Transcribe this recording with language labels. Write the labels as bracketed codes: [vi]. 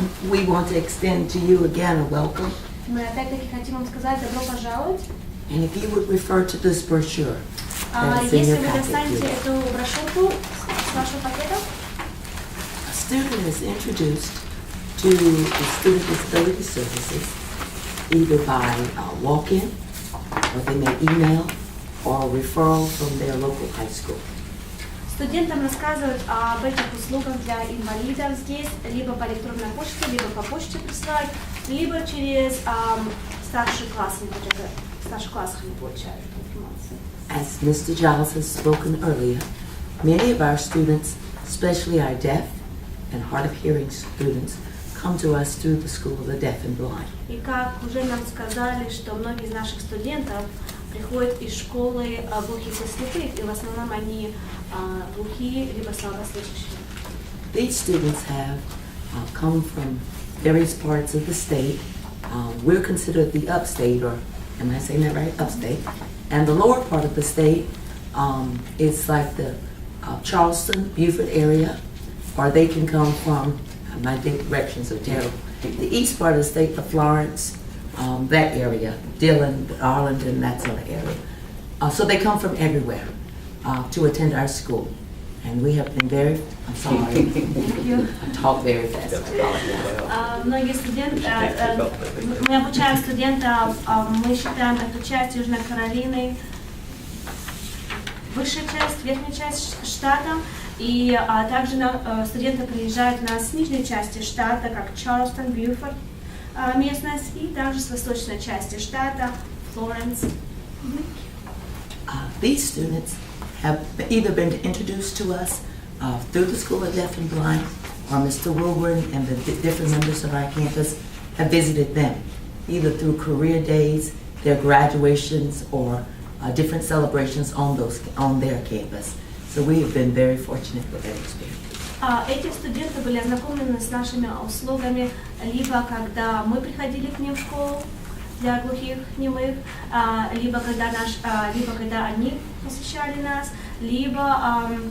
[en] We want to extend to you again a welcome. [ru] Мы опять-таки хотим вам сказать добро пожаловать. [en] And if you would refer to this brochure that's in [ru] Если [en] your [ru] вы [en] packet [ru] достанете [en] here. [ru] эту брошюрку с вашего пакета, [en] A student is introduced to the Student Disability Services either by walk-in, or they may email, or referral from their local high school. [ru] студентам рассказывают об этих услугах для инвалидов здесь, либо по электронной почте, либо по почте присылают, либо через старший класс, в старших классах они получают эту информацию. [en] As Mr. Giles has spoken earlier, many of our students, especially our deaf and hard of hearing students, come to us through the School of the Deaf and Blind. [ru] И как уже нам сказали, что многие из наших студентов приходят из школы глухих и слепых, и в основном они глухие либо слабослышащие. [en] These students have come from various parts of the state. We're considered the upstate, or am I saying that right? Upstate. And the lower part of the state is like the Charleston, Beaufort area, or they can come from, my directions are terrible, the east part of the state, the Florence, that area, Dillon, Arlington, that sort of area. So they come from everywhere to attend our school. And we have been very, I'm sorry, I talk very fast. [ru] Многие студенты, мы обучаем студентов, мы считаем эту часть Южной Каролины, высшая часть, верхняя часть штата, и также студенты приезжают у нас с нижней части штата, как Чарльстон, Бьюфорд местность, и также с восточной части штата, Флоренс. [en] These students have either been introduced to us through the School of Deaf and Blind, or Mr. Wilburn and the different members of our campus have visited them, either through career days, their graduations, or different celebrations on their campus. So we have been very fortunate with that experience. [ru] Эти студенты были ознакомлены с нашими услугами, либо когда мы приходили к ним в школу для глухих, немых, либо когда они посещали нас, либо